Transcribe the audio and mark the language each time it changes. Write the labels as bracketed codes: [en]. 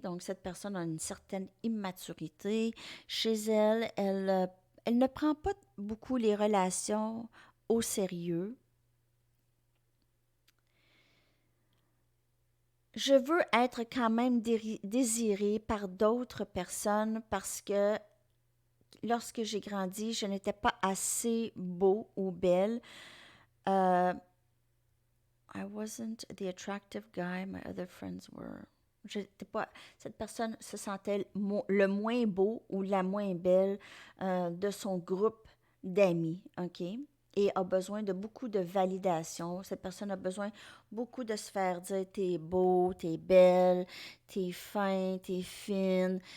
[fr] Donc, cette personne a une certaine immaturité. Chez elle, elle ne prend pas beaucoup les relations au sérieux. Je veux être quand même désirée par d'autres personnes parce que lorsque j'ai grandi, je n'étais pas assez beau ou belle. [en] Euh, I wasn't the attractive guy my other friends were. [fr] J'étais pas, cette personne se sentait le moins beau ou la moins belle de son groupe d'amis, OK? Et a besoin de beaucoup de validation. Cette personne a besoin beaucoup de se faire dire t'es beau, t'es belle, t'es fin, t'es fine.